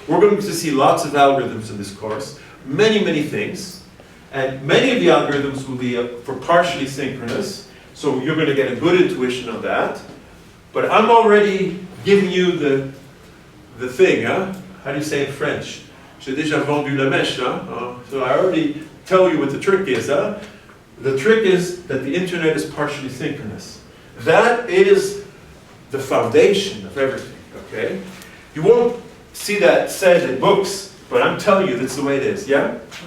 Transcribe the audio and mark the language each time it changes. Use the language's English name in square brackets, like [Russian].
[English] We're going to see lots of algorithms in this course, many, many things, and many of the algorithms will be for partially synchronous, so you're going to get a good intuition on that. But I'm already giving you the thing, huh? How do you say in French? [French] J'ai déjà vendu la mèche, huh? [English] So I already tell you what the trick is, huh? The trick is that the internet is partially synchronous. That is the foundation of everything, okay? You won't see that said in books, but I'm telling you that's the way it is, yeah?